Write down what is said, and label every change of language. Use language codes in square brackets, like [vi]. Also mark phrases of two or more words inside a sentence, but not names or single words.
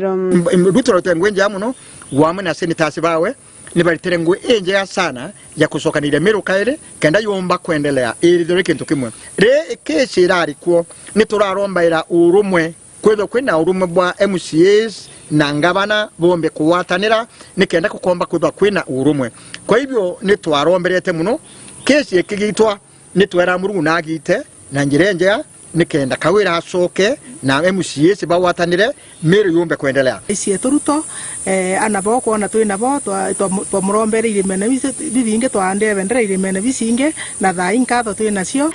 [mer] Ruto rotengwenja muno wamwe na senators bawe ni baritere ngui enjega sana ya kucokanire Meru kaire kenda yomba kwendelea iri kintu kimwe re kesi irari kuo ni turarombaira urumwe kwetho kwina urumwe bwa MCAs na ngabana bombe kuwatanira nikenda kukomba kwetho kwina urumwe kwa hivyo ni twaromberete muno kesi ikigitwa ni twera Murungu nagite na njirenjea nikenda kawira hacoke na MCAs bawatanire Meru yombe kwendelea isi turuto anabo kuona twina bo twa murombere irimene biringe twandebendera irimene bisinge na tha inkatho twina cio